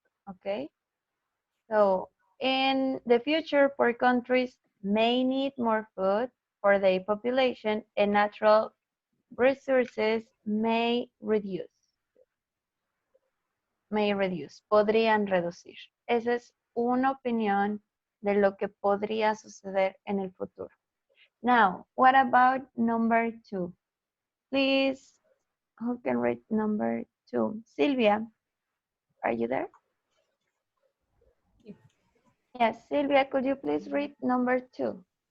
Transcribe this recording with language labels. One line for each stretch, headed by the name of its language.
English: Okay, so in the future, poor countries may need more food for their population and natural resources may reduce. May reduce,
Spanish: podrían reducir. Esa es una opinión de lo que podría suceder en el futuro.
English: Now, what about number 2? Please, who can read number 2? Silvia, are you there? Yes, Silvia, could you please read number 2?